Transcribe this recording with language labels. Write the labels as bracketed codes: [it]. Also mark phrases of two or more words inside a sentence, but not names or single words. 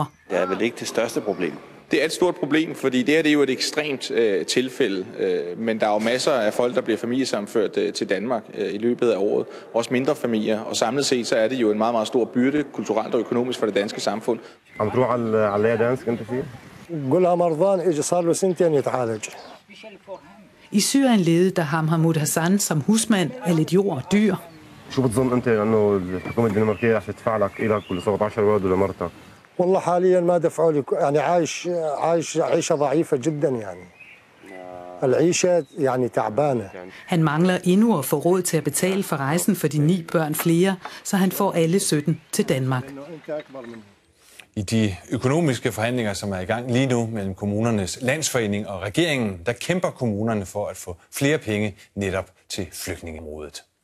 [da] Det er vel ikke det største problem. Det er et stort problem, fordi det her det er jo et ekstremt tilfælde, men der er jo masser af folk, der bliver familiesammenført til Danmark i løbet af året, også mindre familier, og samlet set så er det jo en meget, meget stor byrde, kulturelt og økonomisk for det danske samfund. I Syrien levede Daham Hamoud Hassan som husmand af lidt jord og dyr. [ar] شو بتظن انت انه الحكومه الدنماركيه رح تدفع لك الك كل 17 ولد لمرتك؟ والله حاليا ما دفعوا لي يعني عايش عيشه ضعيفه جدا يعني. العيشه يعني تعبانه. [da] Han mangler endnu at få råd til at betale for rejsen for de 9 børn flere, så han får alle 17 til Danmark. I de økonomiske forhandlinger, som er i gang lige nu mellem kommunernes landsforening og regeringen, der kæmper kommunerne for at få flere penge netop til flygtningeområdet.